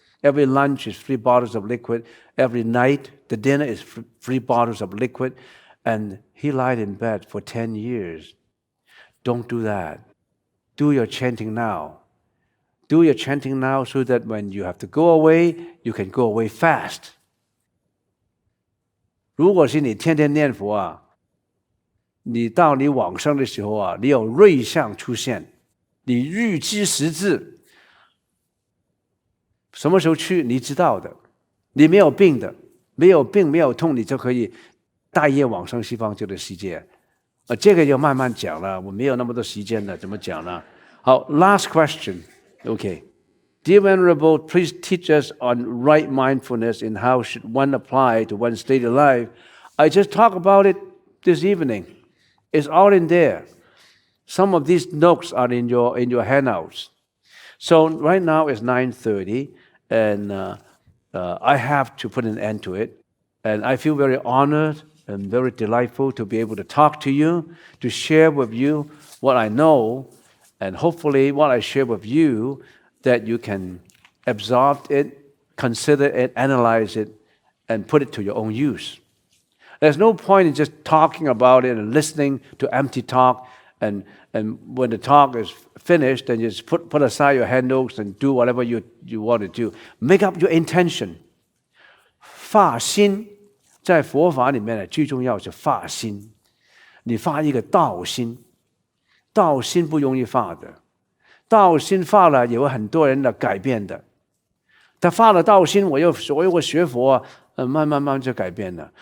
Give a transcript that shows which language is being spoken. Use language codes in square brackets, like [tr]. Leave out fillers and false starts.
[en] Every lunch is 3 bottles of liquid. Every night, the dinner is 3 bottles of liquid. And he lied in bed for 10 years. Don't do that. Do your chanting now. Do your chanting now so that when you have to go away, you can go away fast. [zh] 如果是你天天念佛啊，你到你往生的时候啊，你有瑞相出现，你预知时至，什么时候去你知道的，你没有病的，没有病没有痛，你就可以大业往生西方极乐世界。这个要慢慢讲了，我没有那么多时间了，怎么讲呢？ [en] 好 ，last question. Okay. Dear Venerable, please teach us on right mindfulness and how should one apply to one's daily life. I just talked about it this evening. It's all in there. Some of these notes are in your handouts. So right now it's 9:30, and I have to put an end to it. And I feel very honored and very delightful to be able to talk to you, to share with you what I know, and hopefully what I share with you, that you can absorb it, consider it, analyze it, and put it to your own use. There's no point in just talking about it and listening to empty talk, and when the talk is finished, then you just put aside your handouts and do whatever you want to do. Make up your intention. [zh] 发心在佛法里面呢，最重要是发心。你发一个道心，道心不容易发的，道心发了也有很多人的改变的。他发了道心，我学佛，慢慢就改变了。